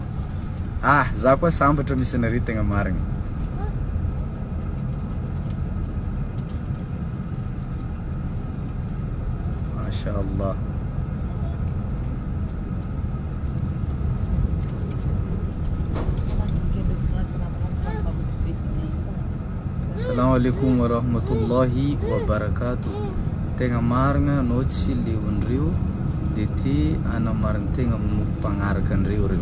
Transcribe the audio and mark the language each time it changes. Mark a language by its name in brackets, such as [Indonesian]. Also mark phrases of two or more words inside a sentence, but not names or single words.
[Malagasy] Ah, za koa sambatra misy anareo tegna marigna. [Arabic] ما شاء الله. السلام عليكم ورحمة الله وبركاته. [Malagasy] Tegna marigna anao tsy leon'ireo dia ty anamarigny tegna mpagnaraka an'ireo reo.